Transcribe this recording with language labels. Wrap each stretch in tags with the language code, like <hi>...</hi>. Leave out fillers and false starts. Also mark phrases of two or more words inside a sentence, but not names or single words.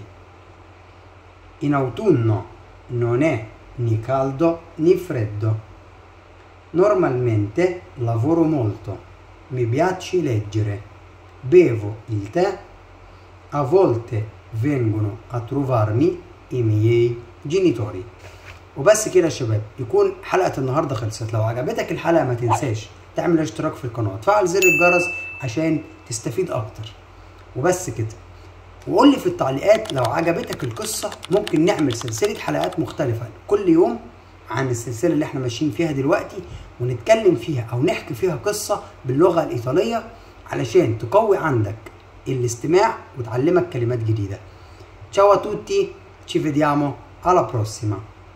<it>In autunno non è né caldo né freddo. Normalmente lavoro molto, mi piace leggere, bevo il tè, a volte vengono a trovarmi i miei جينيتوري.</it> <ar>وبس كده يا شباب، يكون حلقة النهاردة خلصت. لو عجبتك الحلقة ما تنساش تعمل اشتراك في القناة وتفعل زر الجرس عشان تستفيد اكتر. وبس كده، وقول لي في التعليقات لو عجبتك القصة ممكن نعمل سلسلة حلقات مختلفة كل يوم عن السلسلة اللي احنا ماشيين فيها دلوقتي، ونتكلم فيها او نحكي فيها قصة باللغة الإيطالية علشان تقوي عندك الاستماع وتعلمك كلمات جديدة.</ar> <it>Ciao a tutti, ci vediamo alla prossima.</it>